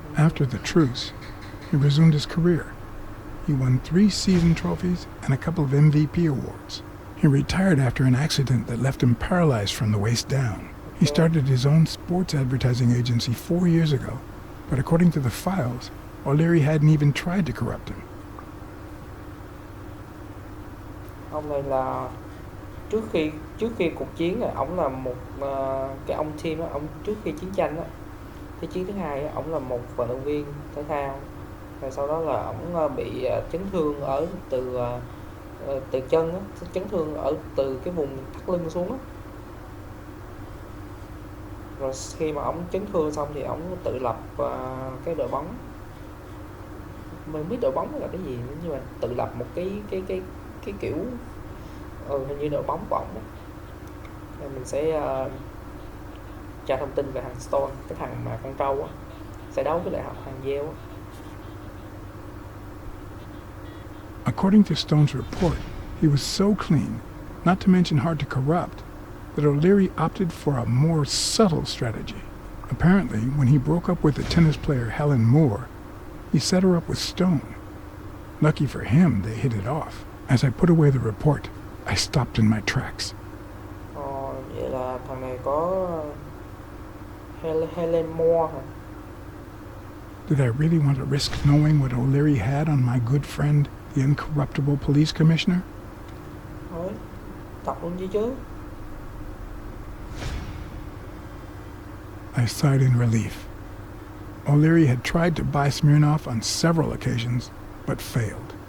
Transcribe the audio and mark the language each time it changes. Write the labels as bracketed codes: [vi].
[en] After the truce, he resumed his career. He won 3 season trophies and a couple of MVP awards. He retired after an accident that left him paralyzed from the waist down. He started his own sports advertising agency 4 years ago, but according to the files, O'Lerry hadn't even tried to corrupt him. [vi] Ông này là trước khi cuộc chiến này, ông là một cái ông Tim á, ông trước khi chiến tranh á, thế chiến thứ hai á, ông là một vận động viên thể thao. Rồi sau đó là ông bị chấn thương ở từ chân á, chấn thương ở từ cái vùng thắt lưng xuống á. Rồi khi mà ông chấn thương xong thì ông tự lập cái đội bóng. Mình không biết đội bóng là cái gì nữa, nhưng mà tự lập một cái kiểu hình như đội bóng của ổng á. Rồi mình sẽ tra thông tin về thằng Stone, cái thằng mà con trâu á, sẽ đấu với lại thằng Yale á. [en] According to Stone's report, he was so clean, not to mention hard to corrupt, that O'Lerry opted for a more subtle strategy. Apparently, when he broke up with the tennis player Helen Moore, he set her up with Stone. Lucky for him, they hit it off. As I put away the report, I stopped in my tracks. [vi] Vậy là thằng này có Helen Moore hả? [en] Did I really want to risk knowing what O'Lerry had on my good friend, the incorruptible police commissioner? [vi] Thôi, tập luôn chứ. [en] I sighed in relief. O'Lerry had tried to buy Smirnoff on several occasions, but failed.